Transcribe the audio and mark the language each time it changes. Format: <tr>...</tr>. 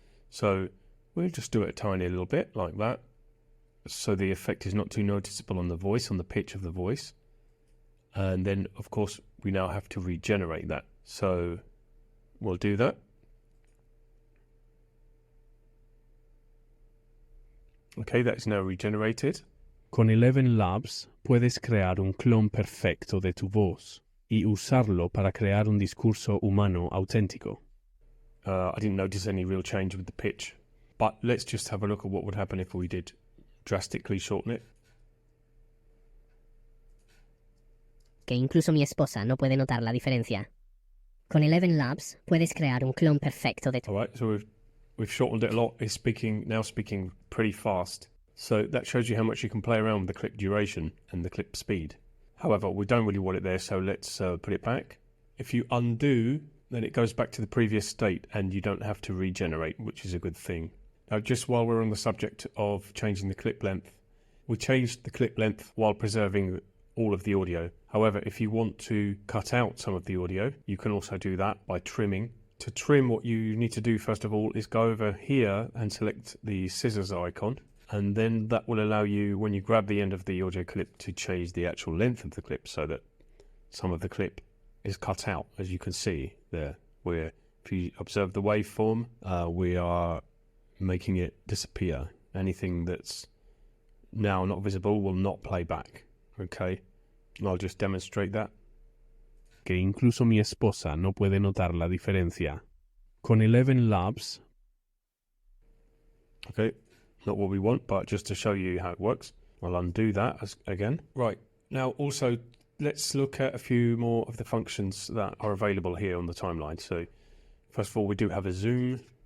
<en>So we'll just do it a tiny little bit like that. So the effect is not too noticeable on the voice, on the pitch of the voice. And then, of course, we now have to regenerate that. So we'll do that. Okay, that's now regenerated.</en> <es>Con 11 Labs puedes crear un clon perfecto de tu voz y usarlo para crear un discurso humano auténtico.</es> <en>I didn't notice any real change with the pitch. But let's just have a look at what would happen if we did drastically shorten it.</en> <es>Que incluso mi esposa no puede notar la diferencia. Con 11 Labs puedes crear un clon perfecto de tu...</es> <en>All right, so we've shortened it a lot. It's now speaking pretty fast. So that shows you how much you can play around with the clip duration and the clip speed. However, we don't really want it there, so let's put it back. If you undo, then it goes back to the previous state and you don't have to regenerate, which is a good thing. Now, just while we're on the subject of changing the clip length, we changed the clip length while preserving all of the audio. However, if you want to cut out some of the audio, you can also do that by trimming. To trim, what you need to do first of all is go over here and select the scissors icon, and then that will allow you, when you grab the end of the audio clip, to change the actual length of the clip so that some of the clip is cut out, as you can see there. Where if you observe the waveform, we are making it disappear. Anything that's now not visible will not play back. Okay, and I'll just demonstrate that.</en> <es>Que incluso mi esposa no puede notar la diferencia. Con 11 Labs.</es> <en>Okay, not what we want, but just to show you how it works. I'll undo that again. Right, now also let's look at a few more of the functions that are available here on the timeline. So first of all, we do have a zoom.</en>